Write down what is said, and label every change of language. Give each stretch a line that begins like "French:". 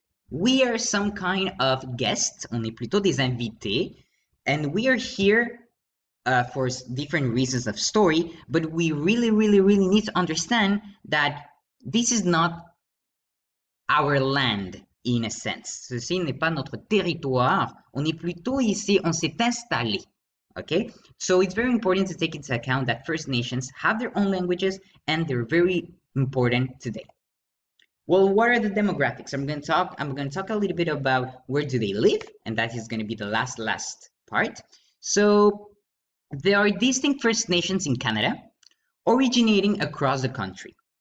English: We are some kind of guests,
French: on est plutôt des invités,
English: and we are here for different reasons of story, but we really need to understand that this is not our land in a sense.
French: Ceci n'est pas notre territoire, on est plutôt ici, on s'est installé.
English: Okay, so it's very important to take into account that First Nations have their own languages and they're very important today. Well, what are the demographics? I'm going to talk a little bit about where do they live, and that is going to be the last part. So there are distinct First Nations in Canada, originating across the country.